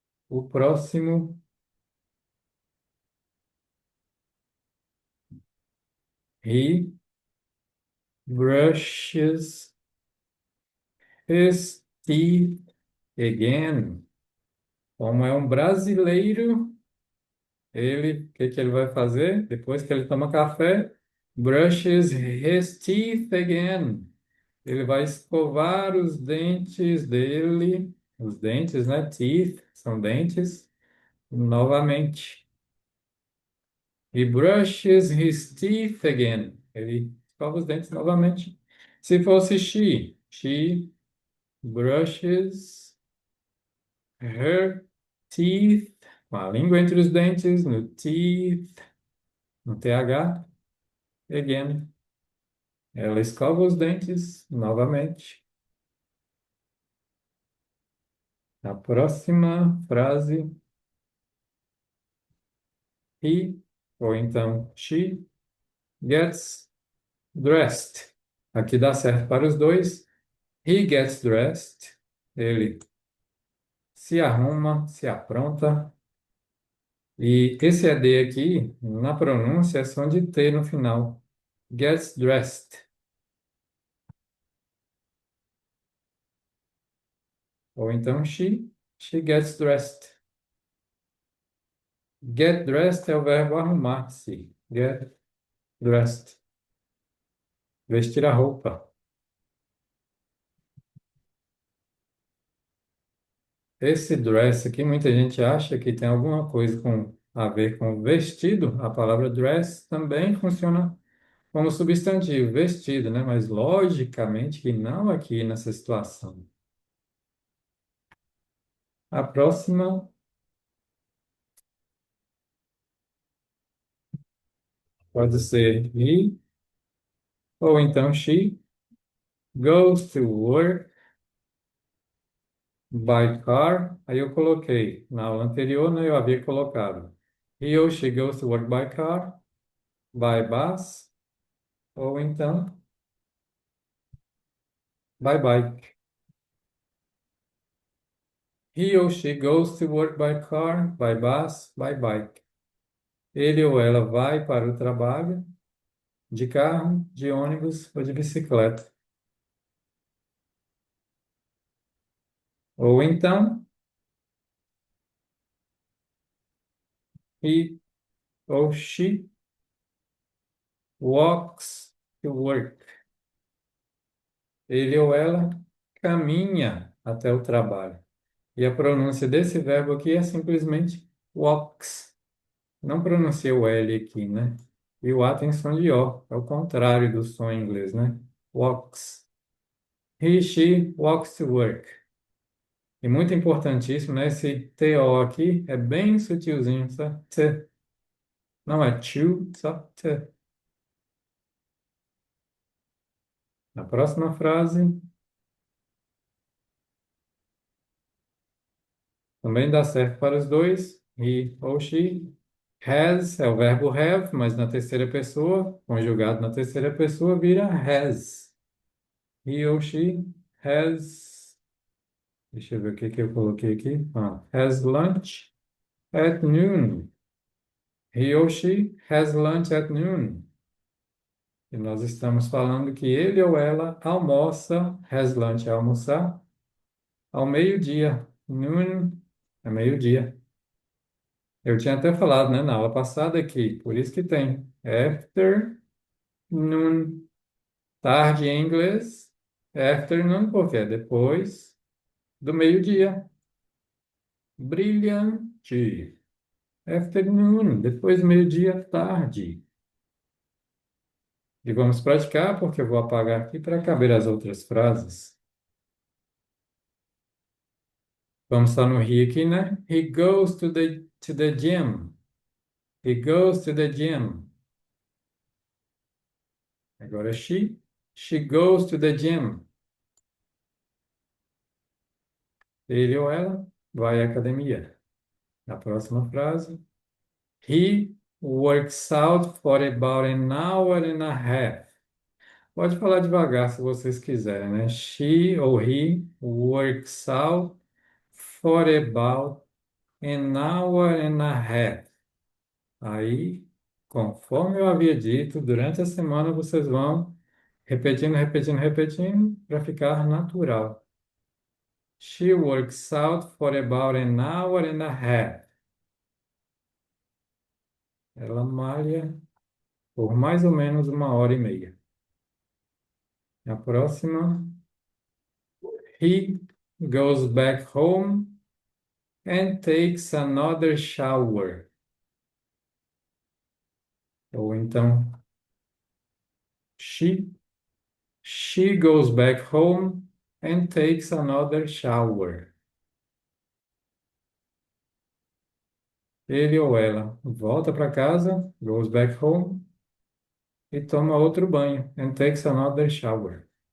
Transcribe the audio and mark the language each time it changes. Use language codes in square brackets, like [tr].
[pt] O próximo, [en] he brushes his teeth again. [pt] Como é um brasileiro, o que que ele vai fazer? Depois que ele toma café, [en] brushes his teeth again. [pt] Ele vai escovar os dentes dele, os dentes, né? Teeth, são dentes, novamente. [en] He brushes his teeth again. [pt] Ele escova os dentes novamente. Se fosse [en] she brushes her teeth, [pt] com a língua entre os dentes, no teeth, no TH, again. Ela escova os dentes novamente. A próxima frase, he, ou então she, [en] gets dressed. [pt] Aqui dá certo para os dois. [en] He gets dressed. [pt] Ele se arruma, se apronta. E esse ED aqui, na pronúncia, é som de T no final. [en] Gets dressed. [pt] Ou então [en] she gets dressed. Get dressed [pt] é o verbo arrumar-se. Get dressed. Vestir a roupa. Esse dress aqui, muita gente acha que tem alguma coisa a ver com vestido. A palavra dress também funciona como substantivo, vestido, né? Mas logicamente que não aqui nessa situação. A próxima pode ser [en] he ou então she goes to work by car. [pt] Aí eu coloquei. Na aula anterior, né, eu havia colocado he ou she [en] goes to work by car, by bus [pt] ou então by bike. [en] He ou she goes to work by car, by bus, by bike. [pt] Ele ou ela vai para o trabalho de carro, de ônibus ou de bicicleta. Ou então, [en] he ou she walks to work. [pt] Ele ou ela caminha até o trabalho. E a pronúncia desse verbo aqui é simplesmente walks. Não pronuncia o L aqui, né? E o A tem som de O. É o contrário do som em inglês, né? Walks. [en] He, she walks to work. [pt] E muito importantíssimo, né? Esse TO aqui é bem sutilzinho, só T. Não é to, só T. Na próxima frase, também dá certo para os dois. He ou she has é o verbo have, mas na terceira pessoa, conjugado na terceira pessoa, vira has. He ou she has. Deixa eu ver o que que eu coloquei aqui. [en] Has lunch at noon. He ou she has lunch at noon. [pt] E nós estamos falando que ele ou ela almoça, [en] has lunch [pt] é almoçar, ao meio-dia. Noon é meio-dia. Eu tinha até falado, né, na aula passada que, por isso que tem afternoon, tarde em inglês, afternoon, porque é depois do meio-dia. Brilhante. Afternoon, depois do meio-dia, tarde. E vamos praticar, porque eu vou apagar aqui para caber as outras frases. Vamos estar no he aqui, né? [en] He goes to the gym. He goes to the gym. [pt] Agora [en] she. She goes to the gym. [pt] Ele ou ela vai à academia. Na próxima frase. [en] He works out for about an hour and a half. [pt] Pode falar devagar se vocês quiserem, né? [en] She ou he works out for about an hour and a half. [pt] Aí, conforme eu havia dito, durante a semana vocês vão repetindo, repetindo, repetindo para ficar natural. [en] She works out for about an hour and a half. [pt] Ela malha por mais ou menos 1 hora e meia. A próxima. [en] He goes back home and takes another shower. [pt] Ou então, [en] she, she goes back home and takes another shower. [pt] Ele ou ela volta para casa, [en] goes back home, [pt] e toma outro banho, [en] and takes another shower.